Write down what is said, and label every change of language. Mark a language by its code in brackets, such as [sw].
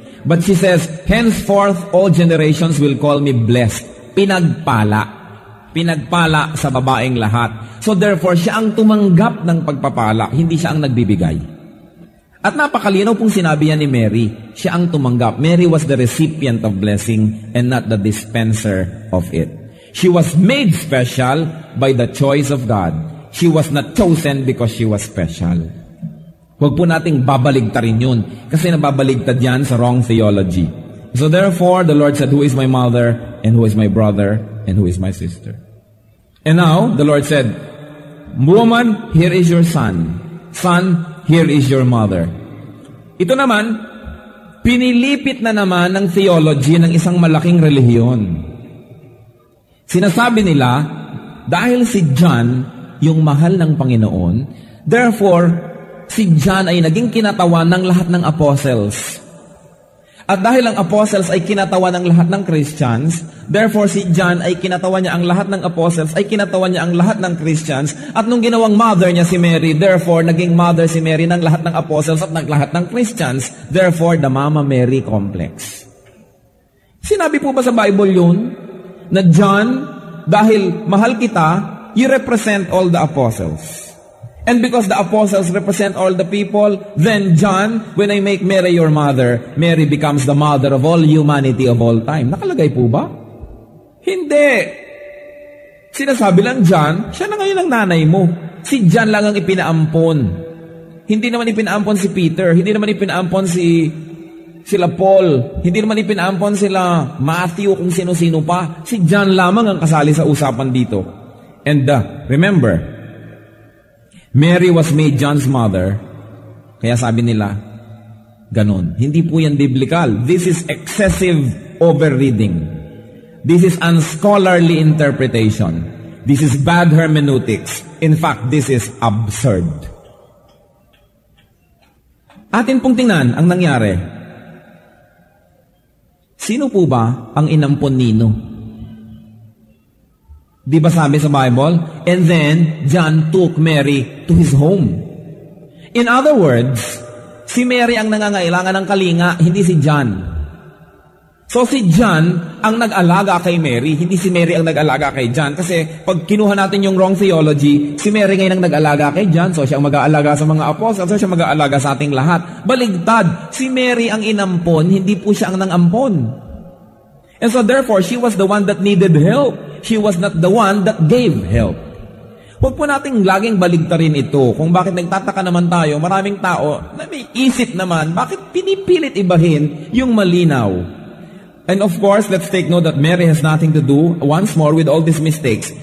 [en] But she says, henceforth, all generations will call me blessed. [tl] Pinagpala. Pinagpala sa babaeng lahat. So therefore, siya ang tumanggap ng pagpapala, hindi siya ang nagbibigay. At napakalinaw pong sinabi niya ni Mary, siya ang tumanggap. [en] Mary was the recipient of blessing and not the dispenser of it. She was made special by the choice of God. She was not chosen because she was special. [tl] Huwag po nating babaligtarin yun kasi nababaligtad yan sa wrong theology. [en] So therefore, the Lord said, who is my mother and who is my brother and who is my sister? And now, the Lord said, woman, here is your son. Son, here is your mother. [tl] Ito naman, pinilipit na naman ng theology ng isang malaking relihiyon. Sinasabi nila, dahil si John, yung mahal ng Panginoon, therefore, si John ay naging kinatawan ng lahat ng apostles. At dahil ang apostles ay kinatawan ng lahat ng Christians, therefore si John ay kinatawan niya ang lahat ng apostles, ay kinatawan niya ang lahat ng Christians, at nung ginawang mother niya si Mary, therefore naging mother si Mary ng lahat ng apostles at ng lahat ng Christians, [en] therefore the Mama Mary complex. [tl] Sinabi po ba sa Bible yun? Na John, dahil mahal kita, [en] you represent all the apostles. And because the apostles represent all the people, then John, when I make Mary your mother, Mary becomes the mother of all humanity of all time. [tl] Nakalagay po ba? Hindi. Sinasabi lang John, siya na ngayon ang nanay mo. Si John lang ang ipinaampon. Hindi naman ipinaampon si Peter. Hindi naman ipinaampon sila Paul. Hindi naman ipinaampon sila Matthew, kung sino-sino pa. Si John lamang ang kasali sa usapan dito. [en] And remember, Mary was made John's mother, [tl] kaya sabi nila, ganun. Hindi po yan biblical. [en] This is excessive overreading. This is unscholarly interpretation. This is bad hermeneutics. In fact, this is absurd. [tl] Atin pong tingnan ang nangyari. Sino po ba ang inampon nino? Di ba sabi sa Bible? [en] And then, John took Mary to his home. In other words, [tl] si Mary ang nangangailangan ng kalinga, hindi si John. So si John ang nag-alaga kay Mary, hindi si Mary ang nag-alaga kay John. Kasi pag kinuha natin yung wrong theology, si Mary ngayon ang nag-alaga kay John, so siya ang mag-aalaga sa mga apostles, so siya mag-aalaga sa ating lahat. Baligtad, si Mary ang inampon, hindi po siya ang nangampon. [en] And so therefore, she was the one that needed help. She was not the one that gave help. [tl] Huwag po nating laging baligtarin ito. Kung bakit nagtataka naman tayo, maraming tao na may isip naman, bakit pinipilit ibahin yung malinaw? [en] And of course, let's take note that Mary has nothing to do, once more, with all these mistakes.